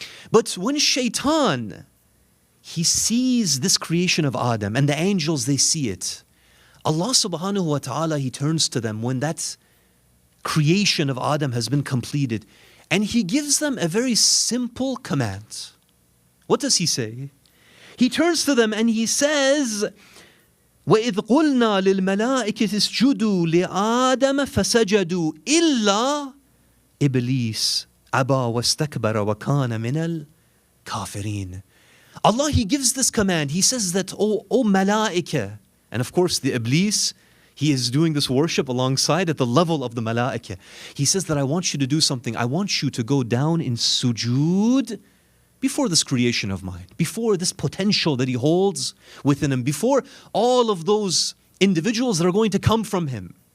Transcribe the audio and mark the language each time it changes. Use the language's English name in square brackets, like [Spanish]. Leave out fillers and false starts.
[English] But when Shaitan, he sees this creation of Adam, and the angels, they see it, Allah subhanahu wa ta'ala, He turns to them when that creation of Adam has been completed, and He gives them a very simple command. What does He say? He turns to them and He says, [Arabic] وَإِذْ قُلْنَا لِلْمَلَائِكَةِ اسْجُدُوا لِآدَمَ فَسَجَدُوا إِلَّا إِبْلِيسَ أَبَى وَاسْتَكْبَرَ وَكَانَ مِنَ الْكَافِرِينَ. [English] Allah, He gives this command. He says that, O malaika, and of course the Iblis, he is doing this worship alongside at the level of the malaika. He says that I want you to do something. I want you to go down in sujood before this creation of mine, before this potential that He holds within him, before all of those individuals that are going to come from him.